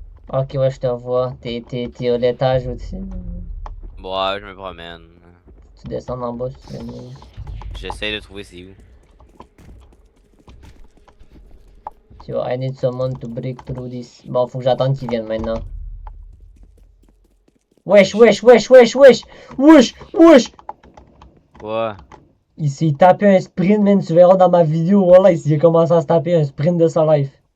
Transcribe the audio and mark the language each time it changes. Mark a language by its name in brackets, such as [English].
[French] Ok, ouais, je te revois. T'es au l'étage aussi. Bon, ouais, je me promène. Tu descends en bas si tu veux venir. J'essaie de trouver c'est où. Tu vois, [English] I need someone to break through this. [French] Bon, faut que j'attende qu'il vienne maintenant. Wesh, wesh, wesh, wesh, wesh! Wesh, wesh! Ouais. Il s'est tapé un sprint, man. Tu verras dans ma vidéo, voilà, il a commencé à se taper un sprint de sa life.